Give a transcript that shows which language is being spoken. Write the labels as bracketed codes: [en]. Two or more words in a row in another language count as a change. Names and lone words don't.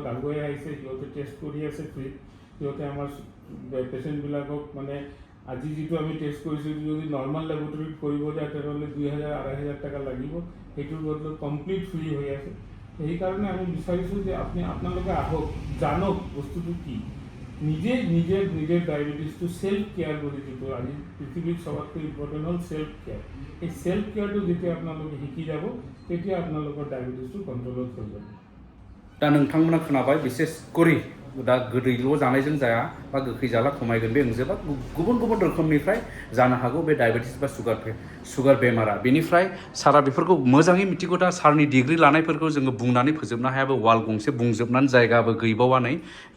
[as] আগুৱাই আহিছে সিহঁতে টেষ্ট কৰি আছে ফ্ৰীত সিহঁতে আমাৰ পেচেণ্টবিলাকক মানে আজি যিটো আমি টেষ্ট কৰিছোঁ যদি নৰ্মেল লেবৰেটৰীত কৰিব যায় তেনেহ'লে 2,000-2,500 টকা লাগিব সেইটোৰ বদলত [en] complete free [as] হৈ আছে সেইকাৰণে আমি বিচাৰিছোঁ যে আপোনালোকে আহক জানক বস্তুটো কি নিজের ডায়াবেটিসটো [en] self care [as] করে যিটো আজি পৃথিবীর সবতকৈ ইম্পর্টেন্ট হল [en] self care [as] এই [en] self care [as] যেতিয়া আপোনালোকে শিকি যাব তেতিয়া আপোনালোকৰ ডায়াবেটিসটো কন্ট্रोলত হৈ যাব [brx] दा नोंथांमोना खोनाबाय बिसेस करि दा गोदैल' जानायजों जाया बा गोखै जाला खमायगोन बे ओंजोबा गुबुन गुबुन रोखोमनिफ्राय जानो हागौ बे डायबिटिस बा सुगार बेमारा बेनिफ्राय सारा बेफोरखौ मोजाङै मिथिगौ दा सारनि डिग्री लानायफोरखौ जोङो बुंनानै फोजोबनो हायाबो वाल गंसे बुंजोबनानै जायगाबो गैबावा नै दा